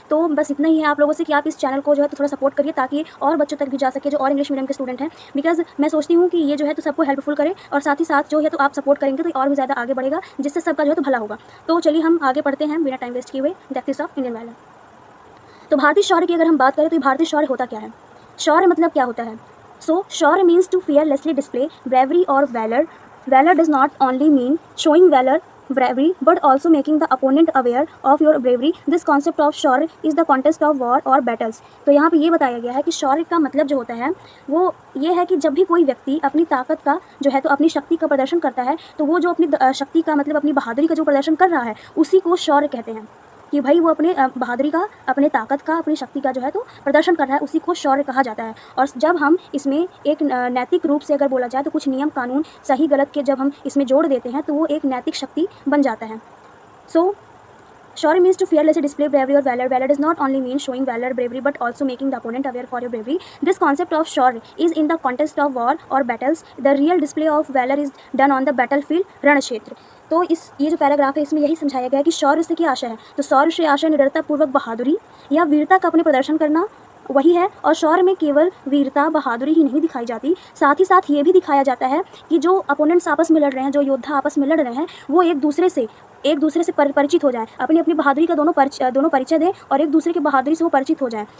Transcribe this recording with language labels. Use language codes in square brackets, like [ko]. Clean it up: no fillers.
[hi] तो बस इतना ही है आप लोगों से कि आप इस चैनल को जो है तो थोड़ा सपोर्ट करिए ताकि और बच्चों तक भी जा सके जो और इंग्लिश मीडियम के स्टूडेंट हैं। बिकॉज मैं सोचती हूँ कि ये जो है तो सबको हेल्पफुल करे, और साथ ही साथ जो है तो आप सपोर्ट करेंगे तो और भी ज़्यादा आगे बढ़ेगा, जिससे सबका जो है तो भला होगा। तो चलिए हम आगे पढ़ते हैं बिना टाइम वेस्ट किए हुए, [en] The ethics of Indian valour. [hi] तो भारतीय शौर्य की अगर हम बात करें तो भारतीय शौर्य होता क्या है, शौर्य मतलब क्या होता है। [en] So shaurya means to fearlessly display bravery or valor. Valor does not only mean showing valor, bravery, but also making the opponent aware of your bravery. This concept of shaurya is the context of war or battles. [hi] तो यहाँ पे ये बताया गया है कि शौर्य का मतलब जो होता है वो ये है कि जब भी कोई व्यक्ति अपनी ताकत का जो है तो अपनी शक्ति का प्रदर्शन करता है, तो वो जो अपनी शक्ति का मतलब अपनी बहादुरी का जो प्रदर्शन कर रहा है उसी को शौर्य कहते हैं। कि भाई वो अपने बहादुरी का, अपने ताकत का, अपनी शक्ति का जो है तो प्रदर्शन कर रहा है, उसी को शौर्य कहा जाता है। और जब हम इसमें एक नैतिक रूप से अगर बोला जाए तो कुछ नियम कानून सही गलत के जब हम इसमें जोड़ देते हैं तो वो एक नैतिक शक्ति बन जाता है। [en] So shaurya means to fearlessly display bravery or valor. Valor does not only mean showing valor, bravery, but also making the opponent aware for your bravery. This concept of shaurya is in the context of war or battles. The real display of valor is done on the battlefield, ran kshetra. [hi] तो ये जो paragraph है इसमें यही समझाया गया है कि शौर्य से क्या आशय है। तो शौर्य से आशय निडरता पूर्वक बहादुरी या वीरता का अपने प्रदर्शन करना, वही है। और शौर्य में केवल वीरता बहादुरी ही नहीं दिखाई जाती, साथ ही साथ ये भी दिखाया जाता है कि जो अपोनेंट्स आपस में लड़ रहे हैं, जो योद्धा आपस में लड़ रहे हैं, वो एक दूसरे से परिचित हो जाए, अपनी अपनी बहादुरी का दोनों परिचय दें और एक दूसरे की बहादुरी से वो परिचित हो जाए।